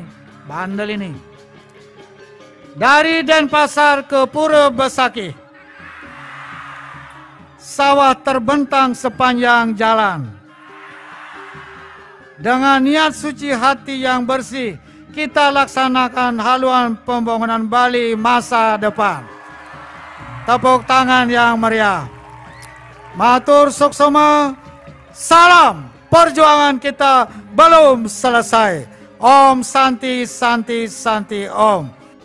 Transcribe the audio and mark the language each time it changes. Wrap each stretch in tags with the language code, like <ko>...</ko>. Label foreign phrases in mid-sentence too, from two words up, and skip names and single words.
<id>Bandel ini. Dari Denpasar ke Pura Besakih, sawah terbentang sepanjang jalan. Dengan niat suci hati yang bersih, kita laksanakan haluan pembangunan Bali masa depan. Tepuk tangan yang meriah.</id> <ban>Matur suksema.</ban> <id>Salam, perjuangan kita belum selesai.</id> <sa>Om Santi Santi Santi Om.</sa>